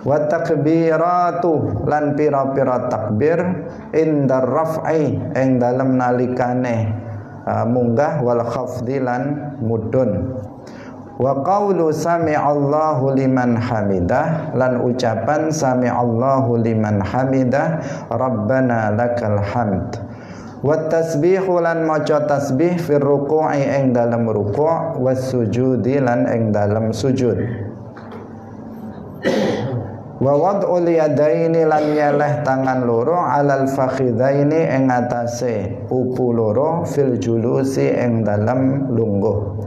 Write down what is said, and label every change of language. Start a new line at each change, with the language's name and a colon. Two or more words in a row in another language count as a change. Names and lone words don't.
Arabic: والتكبيرات
Javanese: lan pira-pira takbir
Arabic: عند الرفع
Javanese: ing dalem nalikane munggah
Arabic: والخفض
Javanese: lan mudun.
Arabic: وقول سمع الله لمن حمده
Javanese: lan ucapan
Arabic: سمع الله لمن حمده ربنا لك الحمد. والتسبيح
Javanese: lan maca tasbih
Arabic: في الركوع
Javanese: ing dalem ruku'
Arabic: والسجود
Javanese: lan ing dalem sujud.
Arabic: ووضع اليدين
Javanese: lan nyeleh tangan loro
Arabic: على الفخذين
Javanese: ing atase pupu loro
Arabic: في الجلوس
Javanese: ing dalem lungguh.